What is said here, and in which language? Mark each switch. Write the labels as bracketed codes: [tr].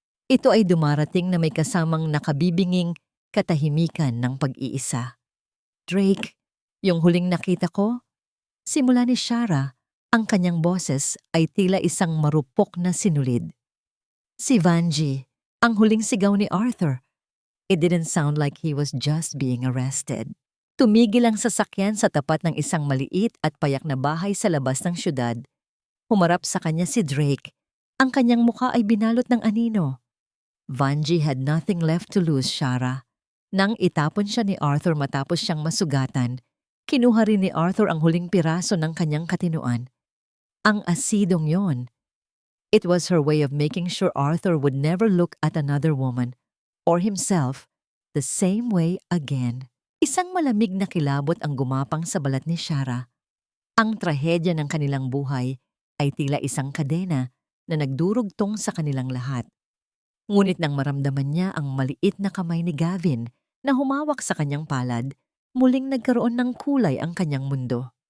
[tl] Ito ay dumarating na may kasamang nakabibinging katahimikan ng pag-iisa. Drake, yung huling nakita ko, simula ni Shara, ang kanyang boses ay tila isang marupok na sinulid. Si Vanji, ang huling sigaw ni Arthur. [en] It didn't sound like he was just being arrested. [tl] Tumigil ang sasakyan sa tapat ng isang maliit at payak na bahay sa labas ng syudad. Humarap sa kanya si Drake. Ang kanyang mukha ay binalot ng anino. [en] Vanji had nothing left to lose, Shara. [tl] Nang itapon siya ni Arthur matapos siyang masugatan, kinuha rin ni Arthur ang huling piraso ng kanyang katinuan. Ang asidong yon. [en] It was her way of making sure Arthur would never look at another woman or himself the same way again. [tl] Isang malamig na kilabot ang gumapang sa balat ni Shara. Ang trahedya ng kanilang buhay ay tila isang kadena na nagdurugtong sa kanilang lahat. Ngunit nang maramdaman niya ang maliit na kamay ni Gavin na humawak sa kanyang palad, muling nagkaroon ng kulay ang kanyang mundo.